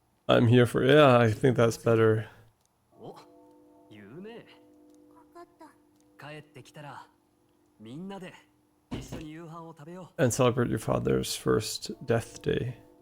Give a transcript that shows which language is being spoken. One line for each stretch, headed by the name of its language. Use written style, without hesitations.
English: I'm here for, yeah, I think that's better.
Japanese: お、言うね。分かった。帰ってきたらみんなで一緒に夕飯を食べよ
English: And celebrate your father's first death day.